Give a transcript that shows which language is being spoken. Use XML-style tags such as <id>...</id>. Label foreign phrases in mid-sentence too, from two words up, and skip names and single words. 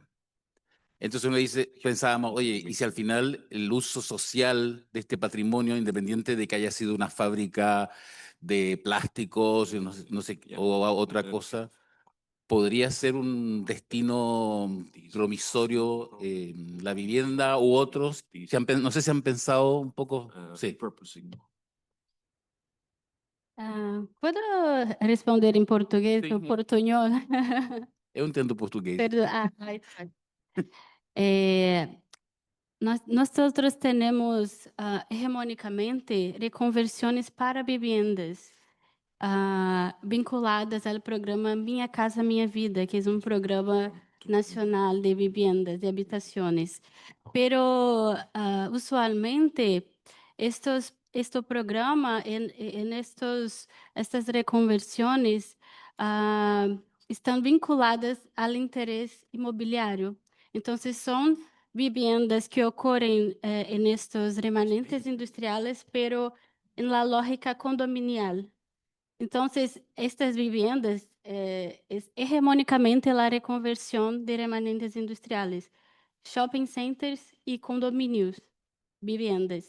<es>Entonces uno dice, pensábamos, oye, ¿y si al final el uso social de este patrimonio, independiente de que haya sido una fábrica de plásticos, no sé, o otra cosa, podría ser un destino promisorio, la vivienda u otros? No sé si han pensado un poco, sí. ¿Puedo responder en portugués Sí. o portuñol?</es> <pt>Eu entendo português.</pt> <es>Perdón. Ahí está. Nosotros tenemos hegemónicamente reconversiones para viviendas vinculadas</es> <pt>ao programa Minha Casa Minha Vida, que é um programa nacional</pt> <es>de viviendas, de habitaciones. Pero usualmente este programa, estas reconversiones</es> <pt>estão vinculadas ao interesse imobiliário. Então, são</pt> <es>viviendas que ocorren en estos remanentes industriales, pero en la lógica condominial. Entonces, estas viviendas es hegemónicamente la reconversión de remanentes industriales, shopping centers y condominios, viviendas.</es>